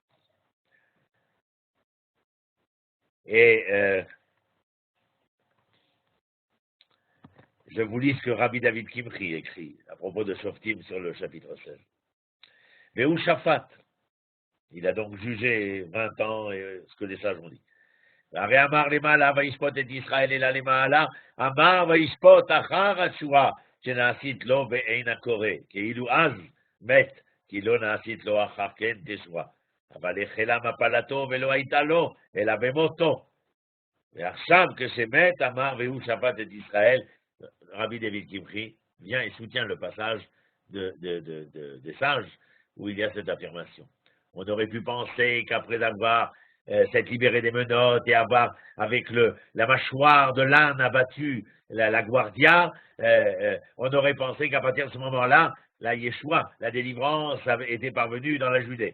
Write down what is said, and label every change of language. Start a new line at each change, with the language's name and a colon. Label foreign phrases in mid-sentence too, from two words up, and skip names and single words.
French: Et je vous lis ce que Rabbi David Kimchi écrit à propos de Shoftim sur le chapitre 16. Mais où Shaphat, il a donc jugé 20 ans et ce que les sages ont dit.
Hebrew: הרי אמר למעלה וישפוט את ישראל אלא למעלה, אמר וישפוט אחר התשועה שנעשית לו בעין הקורא, כאילו אז מת, כי לא נעשית לו אחר כן תשועה. אבל החלה מפלתו ולא הייתה לו, אלא במותו. ועכשיו כשמת אמר והוא שפט את ישראל,
French: Rabbi David Kimchi vient et soutient le passage des sages où il y a cette affirmation. On aurait pu penser qu'après avoir s'être libéré des menottes et avoir, avec la mâchoire de l'âne abattu, la guardia, on aurait pensé qu'à partir de ce moment-là, la Yeshua, la délivrance, était parvenue dans la Judée.